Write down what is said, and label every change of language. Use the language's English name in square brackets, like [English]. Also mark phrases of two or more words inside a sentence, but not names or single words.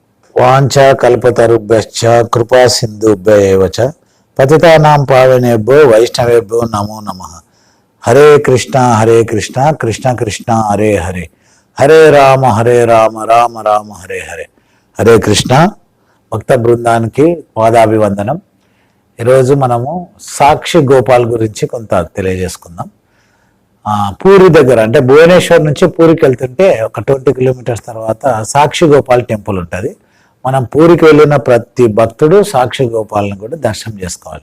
[Sanskrit] వాంఛా కల్పతరుభ్యశ్చ కృపా సింధుభ్య ఏవ చ పతితానాం పావనేభ్యో వైష్ణవేభ్యో నమో నమః. హరే కృష్ణ కృష్ణ కృష్ణ హరే హరే, హరే రామ రామ రామ హరే హరే. [Telugu] హరే కృష్ణ. భక్త బృందానికి పాదాభివందనం. ఈరోజు మనము సాక్షి గోపాల్ గురించి కొంత తెలియజేసుకుందాం. పూరి దగ్గర అంటే భువనేశ్వర్ నుంచి పూరికి వెళ్తుంటే ఒక 20 కిలోమీటర్స్ తర్వాత సాక్షి గోపాల్ టెంపుల్ ఉంటుంది. మనం పూరికి వెళ్ళిన ప్రతి భక్తుడు సాక్షి గోపాల్ని కూడా దర్శనం చేసుకోవాలి.